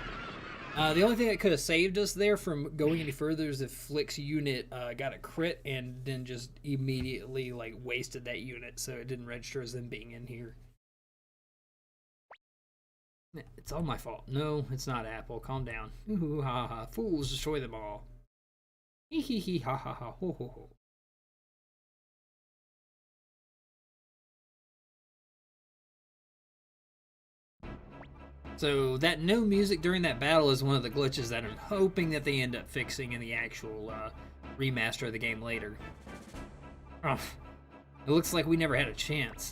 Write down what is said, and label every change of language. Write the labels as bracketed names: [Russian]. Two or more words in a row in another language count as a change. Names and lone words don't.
[English] The only thing that could have saved us there from going any further is if Flick's unit got a crit and then just immediately, like, wasted that unit, so it didn't register as them being in here. It's all my fault. No, it's not, Apple. Calm down. Ooh, ha ha. Fools destroy them all. Hee hee hee, ha ha ha, ho ho ho. So that no music during that battle is one of the glitches that I'm hoping that they end up fixing in the actual remaster of the game later. Oh, it looks like we never had a chance.